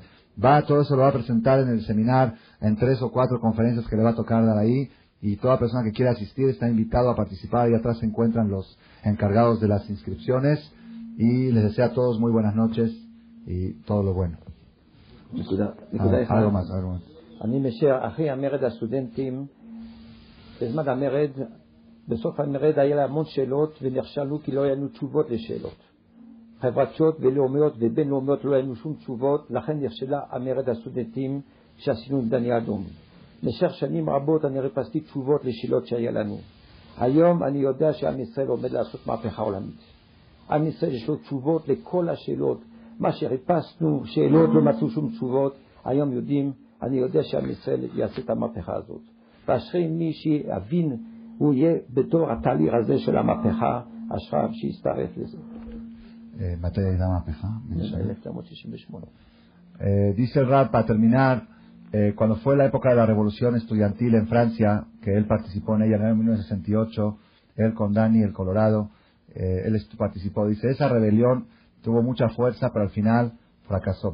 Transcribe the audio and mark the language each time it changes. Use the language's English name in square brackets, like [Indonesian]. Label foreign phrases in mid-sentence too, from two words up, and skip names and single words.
[Spanish] Todo eso lo va a presentar en el seminar, en 3 o 4 conferencias que le va a tocar dar ahí, y toda persona que quiera asistir está invitado a participar. Ahí atrás se encuentran los encargados de las inscripciones, y les deseo a todos muy buenas noches y todo lo bueno. Algo más. [Hebrew] אני משאר אחרי המרד הסטודנטים, בזמן המרד, בסוף המרד היה לה המון שאלות ונכשלנו כי לא היה לנו תשובות לשאלות. חברתיות ולאומיות ובינלאומיות לא היה לנו שום תשובות, לכן נכשלה המרד הסטודנטים שעשינו עם דני אדום. במשך שנים רבות אני חיפשתי תשובות לשאלות שהיה לנו. היום אני יודע שעם ישראל עומד לעשות מהפכה עולמית. עם ישראל יש לו תשובות לכל השאלות. מה שחיפשנו, שאלות לא מצאו שום תשובות, היום יודעים, אני יודע שעם ישראל יעשה את המהפכה הזאת. ואשרי מי שיבין, הוא יהיה בתור התהליך הזה של המהפכה, אשריו שיצטרף לזה. [Spanish] Dice el Rab, para terminar, cuando fue la época de la revolución estudiantil en Francia, que él participó en ella en el 1968, él con Dani, el Colorado, él participó. Dice, esa rebelión tuvo mucha fuerza, pero al final fracasó.